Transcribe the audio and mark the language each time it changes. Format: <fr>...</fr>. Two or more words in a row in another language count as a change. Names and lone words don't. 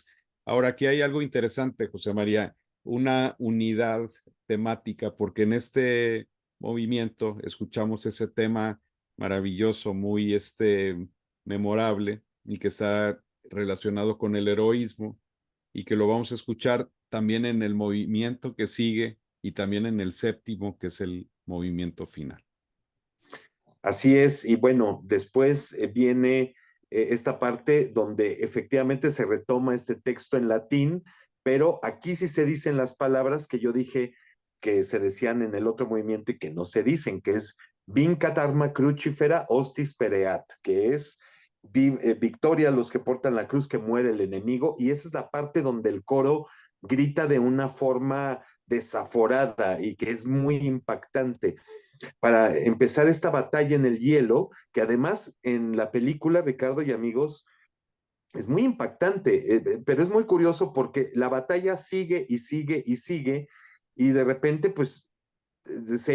<es>Ahora, aquí hay algo interesante, José María, una unidad temática, porque en este movimiento escuchamos ese tema maravilloso, muy memorable, y que está relacionado con el heroísmo y que lo vamos a escuchar también en el movimiento que sigue y también en el séptimo, que es el movimiento final. Así es, y bueno, después viene esta parte donde efectivamente se retoma este texto en latín, pero aquí sí se dicen las palabras que yo dije que se decían en el otro movimiento y que no se dicen, que es</es> <la>vincat arma crucifera hostis pereat,</la> <es>que es victoria a los que portan la cruz, que muere el enemigo, y esa es la parte donde el coro grita de una forma desaforada y que es muy impactante para empezar esta batalla en el hielo, que además en la película, Ricardo y amigos, es muy impactante, pero es muy curioso porque la batalla sigue y sigue y sigue, y de repente, pues, se</es>